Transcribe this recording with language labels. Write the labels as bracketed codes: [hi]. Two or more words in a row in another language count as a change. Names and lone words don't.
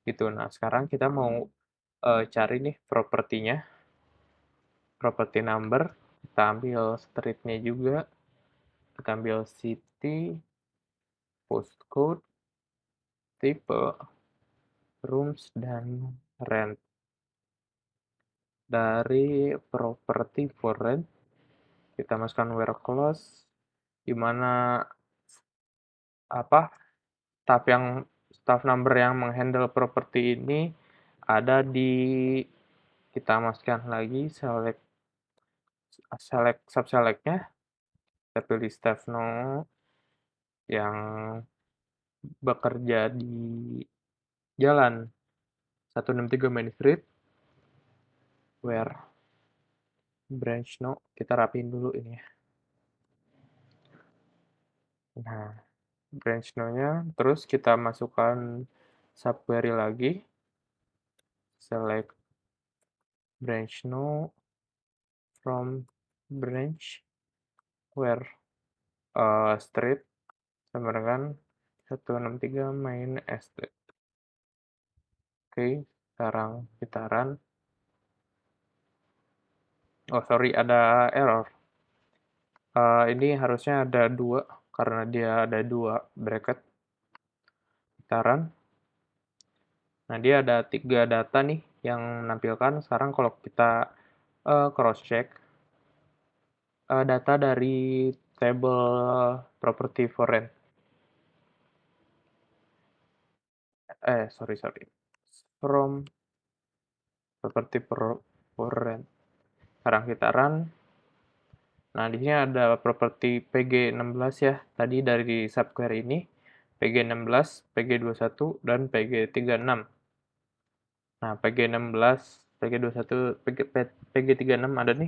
[id] Nah, sekarang kita mau cari nih propertinya. [en] property number, [id] kita ambil streetnya juga, kita ambil city, postcode, tipe, rooms, dan rent. Dari [en] property for rent, [id] kita masukkan [en] where clause, [id] di mana [en] staff number [id] yang menghandle properti ini ada di, kita masukkan lagi [en] select subselect- [id] nya, kita pilih [en] staff no [id] yang bekerja di jalan 163 Main Street, [en] where branch no, [id] kita rapiin dulu ini ya. Nah, [en] branch no- [id] nya, terus kita masukkan subquery lagi, [en] select branch no from branch where street [id] sama dengan [en] 163 Main Street. [id] Oke, sekarang kita run. Oh sorry, ada error. Ini harusnya ada 2, karena dia ada 2 bracket. Kita run. Nah, dia ada 3 data nih yang menampilkan. Sekarang kalau kita [en] cross check [id] data dari table [en] property for rent. [id] Sorry. [en] From property for rent. [id] Sekarang kita run. Nah, di sini ada properti PG16 ya. Tadi dari subquery ini PG16, PG21, dan PG36. Nah, PG16, PG21, PG36 ada nih.